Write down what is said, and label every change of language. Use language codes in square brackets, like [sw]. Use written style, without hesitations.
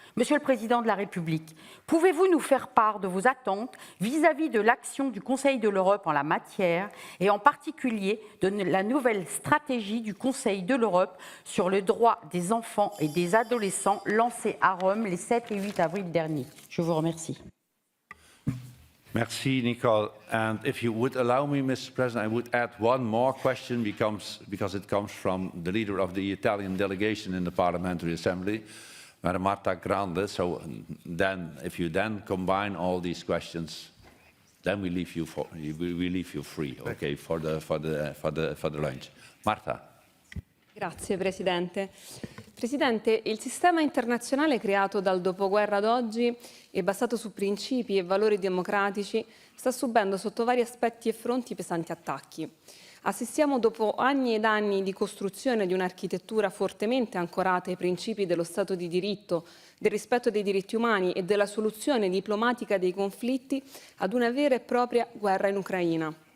[fr] Monsieur le Président de la République, pouvez-vous nous faire part de vos attentes vis-à-vis de l'action du Conseil de l'Europe en la matière et en particulier de la nouvelle stratégie du Conseil de l'Europe sur le droit des enfants et des adolescents lancée à Rome les 7 et 8 avril dernier? Je vous remercie. Merci, Nicole. [en] And if you would allow me, Mr. President, I would add one more question because it comes from the leader of the Italian delegation in the Parliamentary Assembly, Madam Marta Grande. So then, if you then combine all these questions, then we leave you free, okay, for the lunch. Marta. [it] Grazie Presidente. Presidente, il sistema internazionale creato dal dopoguerra ad oggi e basato su principi e valori democratici sta subendo sotto vari aspetti e fronti pesanti attacchi. Assistiamo dopo anni ed anni di costruzione di un'architettura fortemente ancorata ai principi dello Stato di diritto, del rispetto dei diritti umani e della soluzione diplomatica dei conflitti ad una vera e propria guerra in Ucraina.